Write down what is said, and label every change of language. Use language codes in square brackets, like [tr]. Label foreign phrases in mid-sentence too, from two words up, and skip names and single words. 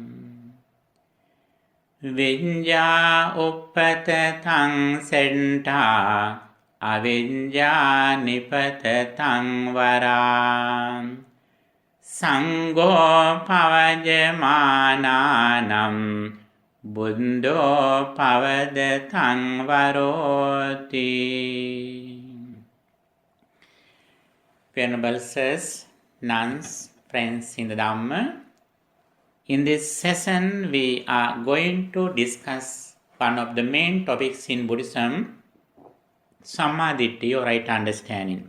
[pi] Viññā uppatataṃ sentā aviññā nipatataṃ varā. Sangho pavajamānānam Buddho pavadetang varoti. [en] Venerable sirs, nuns, friends in the Dhamma, in this session we are going to discuss one of the main topics in Buddhism, Sammaditthi or right understanding.